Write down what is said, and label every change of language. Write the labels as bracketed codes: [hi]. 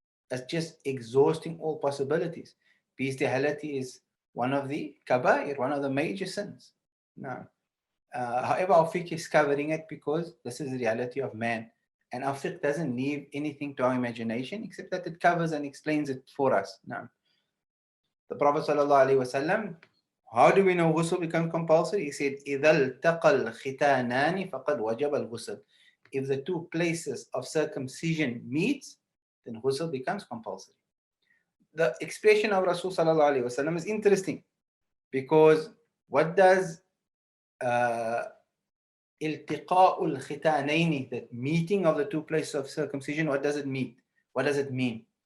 [en] It's just exhausting all possibilities. Bestiality is one of the kabair, one of the major sins. Now, However, our fiqh is covering it because this is the reality of man. And our fiqh doesn't leave anything to our imagination except that it covers and explains it for us. Now, the Prophet ﷺ, how do we know ghusl becomes compulsory? He said, [ar] إِذَا الْتَقَى الْخِتَانَانِ فَقَدْ وَجَبَ الْغُسْلِ. [en] If the two places of circumcision meet, then ghusl becomes compulsory. The expression of Rasul ﷺ is interesting because what does iltiqa'u al-khitanaini, that meeting of the two places of circumcision, what does it mean? What does it mean?